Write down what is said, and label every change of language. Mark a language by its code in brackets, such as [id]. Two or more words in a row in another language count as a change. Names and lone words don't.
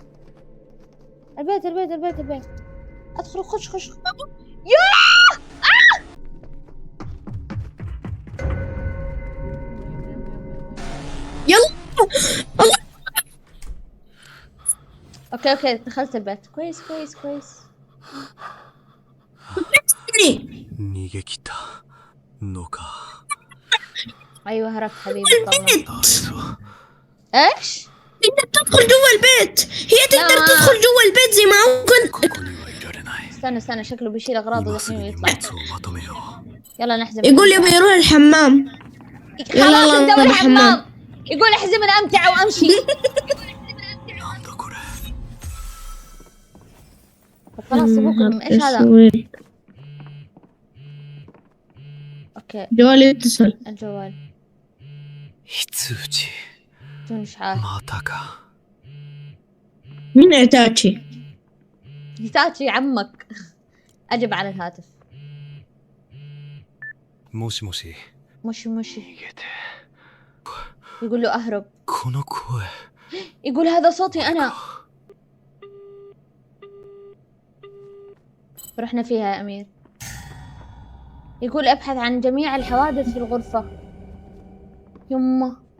[ar] البيت. ادخل خش. يا يلا. اوكي دخلت البيت. كويس. [ja] 逃げ切ったのか。 [ar] ايوه هربت حبيبي طبعا. [ja] だそう。 [ar] ايش؟ تقدر تدخل جوا البيت. هي تقدر لا. تدخل جوا البيت زي ما كنت. [ja] ここにはいられない。 [ar] استنى شكله بيشيل اغراضه [ja] 今す [ar] الحين [ja] ぐに [ar] ويطلع. [ja] 荷物をまとめよう。 [ar] يلا نحزم. يقول يبي يروح الحمام. خلاص يلا ندور نروح الحمام. يقول احزم الامتعة وامشي. [ja] なんだこれ。 [ar] خلاص سيبوكم. ايش هذا؟ اوكي جوالي يتصل. الجوال [ja] 非通知。 [ar] بدون اشعار. [ja] またか。 [ar] مين عتاتشي؟ هيتاتشي عمك. اجب على الهاتف. [ja] もしもし。 [ar] مشي [ja] 逃げて。 [ar] يقول له اهرب. [ja] この声。 [ar] يقول هذا صوتي انا. رحنا فيها يا امير. يقول ابحث عن جميع الحوادث في الغرفة. يمه